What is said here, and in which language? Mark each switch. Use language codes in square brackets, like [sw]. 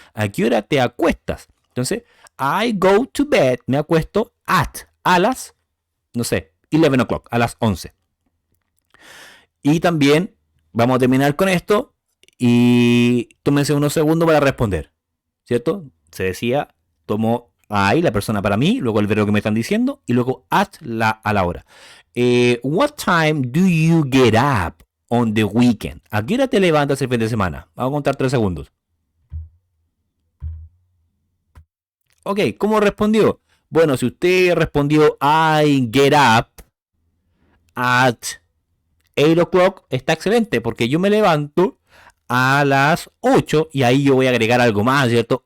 [es] ¿A qué hora te acuestas? Entonces, [en] I go to bed, [es] me acuesto a las, no sé, 11 o'clock, a las 11. Y también vamos a terminar con esto. Y tómense unos segundos para responder. ¿Cierto? Se decía, tomo I, la persona para mí, luego el verbo que me están diciendo, y luego at a la hora. [en] What time do you get up on the weekend? [es] ¿A qué hora te levantas el fin de semana? Vamos a contar 3 segundos. Ok, ¿cómo respondió? Bueno, si usted respondió [en] I get up at 8 o'clock, [es] está excelente, porque yo me levanto a las 8 y ahí yo voy a agregar algo más, ¿cierto?